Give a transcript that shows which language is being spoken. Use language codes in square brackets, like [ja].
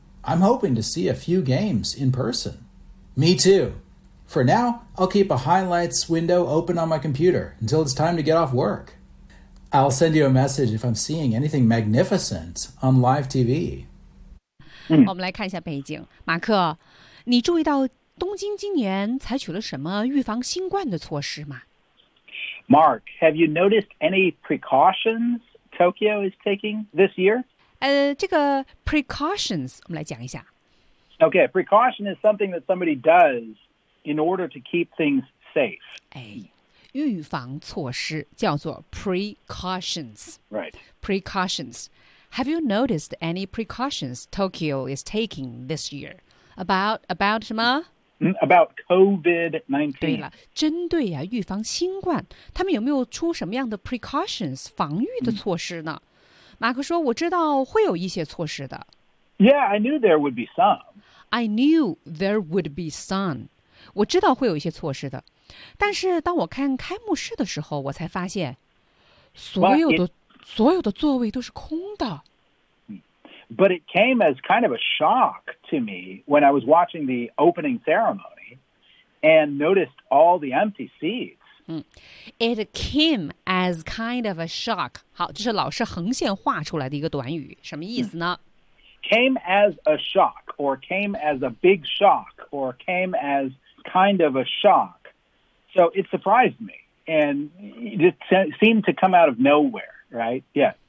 [en] I'm hoping to see a few games in person. Me too. For now, I'll keep a highlights window open on my computer until it's time to get off work. I'll send you a message if I'm seeing anything magnificent on live TV. [zh] 我们来看一下背景。马克，你注意到东京今年采取了什么预防新冠的措施吗？ [en] Mark, have you noticed any precautions Tokyo is taking this year? [zh] 这个 precautions, 我们来讲一下。 [en] Okay, precaution is something that somebody does in order to keep things safe. [zh] 哎，预防措施叫做 precautions. [en] Right. Precautions. Have you noticed any precautions Tokyo is taking this year? About [zh] 什么？ [en] About COVID-19. [zh] 对了，针对啊预防新冠，他们有没有出什么样的 precautions 防御的措施呢？马克说，我知道会有一些措施的。 [en] Yeah, I knew there would be some. I knew there would be some. [zh] 我知道会有一些措施的，但是当我看开幕式的时候，我才发现所有的座位都是空的。 [en] But it came as kind of a shock to me when I was watching the opening ceremony and noticed all the empty seats. It came as kind of a shock. [zh] 好，这是老师横线画出来的一个短语，什么意思呢？ [en] Came as a shock, or came as a big shock, or came as kind of a shock. So it surprised me, and it seemed to come out of nowhere, right? Yeah.